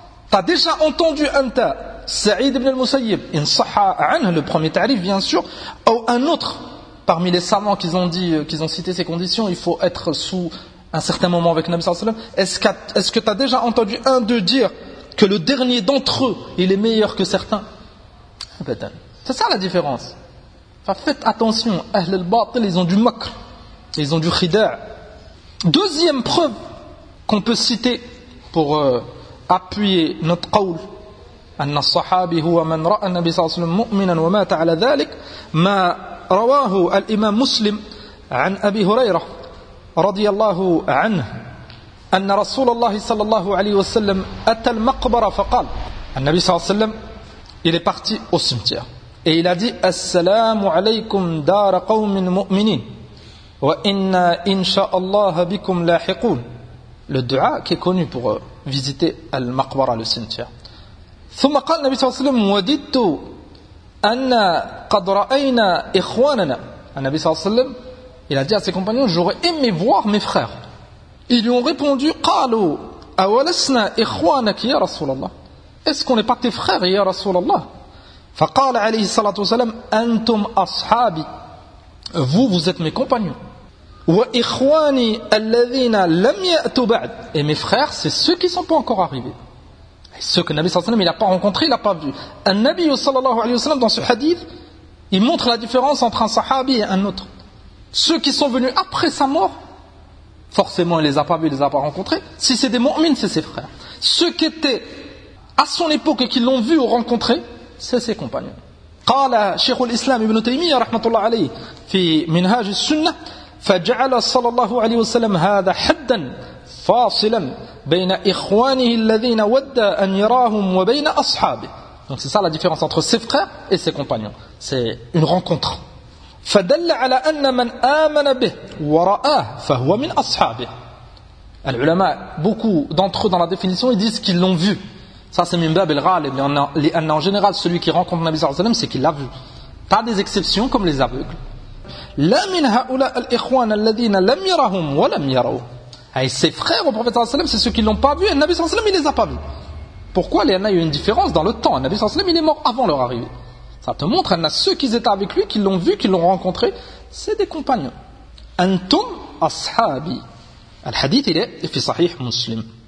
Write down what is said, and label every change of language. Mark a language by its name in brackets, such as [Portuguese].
[French] Tu as déjà entendu un tas, Saïd ibn al-Musayyib, in saha an, le premier tarif bien sûr, ou un autre, parmi les savants qu'ils ont dit, qu'ils ont cité ces conditions, il faut être sous un certain moment avec Nabi sallallahu alayhi wa sallam. Est-ce que tu as déjà entendu un d'eux dire que le dernier d'entre eux, il est meilleur que certains? C'est ça la différence. Enfin, faites attention, Ahl al-Batil, ils ont du makr, ils ont du khida'. Deuxième preuve qu'on peut citer pour appuyer notre qawl, [Arabic] أن الصحابي هو من رأى النبي صلى الله عليه وسلم مؤمنا ومات على ذلك ما رواه الإمام مسلم عن أبي هريرة رضي الله عنه أن رسول الله صلى الله عليه وسلم أتى المقبرة فقال النبي صلى الله عليه وسلم [French] il est parti au cimetière et il a dit [Arabic] السلام عليكم دار قوم مؤمنين وإنا إن شاء الله بكم لاحقون. [French] Le dua qui est connu pour visiter المقبرة, le cimetière. [Arabic] ثم قال النبي صلى الله عليه وسلم وددت أن قد رأينا إخواننا. النبي صلى الله عليه وسلم [French] il a dit à ses compagnons, j'aurais aimé voir mes frères. Ils lui ont répondu, [Arabic] قالوا أولسنا إخوانك يا رسول الله. [French] Est-ce qu'on n'est pas tes frères [Arabic] يا رسول الله? فقال عليه الصلاة والسلام أنتم أصحابي. [French] Vous êtes mes compagnons. [Arabic] وإخواني الذين لم يأتوا بعد. [French] Et mes frères, c'est ceux qui ne sont pas encore arrivés. Ce que le Nabi sallallahu alayhi wa sallam n'a pas rencontré, il n'a pas vu. Un Nabi sallallahu alayhi wa sallam, dans ce hadith, il montre la différence entre un sahabi et un autre. Ceux qui sont venus après sa mort, forcément il ne les a pas vus, il ne les a pas rencontrés. Si c'est des mu'mines, c'est ses frères. Ceux qui étaient à son époque et qui l'ont vu ou rencontré, c'est ses compagnons. [Arabic] Qala Sheikh al-Islam ibn Taymiyyah rahmatullah alayhi fi minhaj al-sunnah faja'ala sallallahu alayhi wa sallam hadha haddan fasilan بين إخوانه الذين ودى أن يراهم وبين أصحابه. [French] Donc c'est ça la différence entre ses frères et ses compagnons. C'est une rencontre. [Arabic] فدل على أن من آمن به ورآه فهو من أصحابه. [French] Les ulama, beaucoup d'entre eux dans la définition, ils disent qu'ils l'ont vu. Ça c'est [Arabic] min bab al-ghalib. [French] En général, celui qui rencontre Nabi sallallahu alayhi wa sallam, c'est qu'il l'a vu. Pas des exceptions comme les aveugles. [Arabic] لا من هؤلاء الإخوان الذين لم يراهم ولم يروا. [French] Et ses frères au prophète sallallahu alayhi wa sallam, c'est ceux qui ne l'ont pas vu, et le Nabi sallallahu alayhi wa sallam, il ne les a pas vus. Pourquoi? Il y en a eu une différence dans le temps. Le Nabi sallallahu alayhi wa sallam, il est mort avant leur arrivée. Ça te montre, il y en a ceux qui étaient avec lui, qui l'ont vu, qui l'ont rencontré, c'est des compagnons. [Arabic] Antum ashabi. [French] Le hadith, il est fi sahih muslim.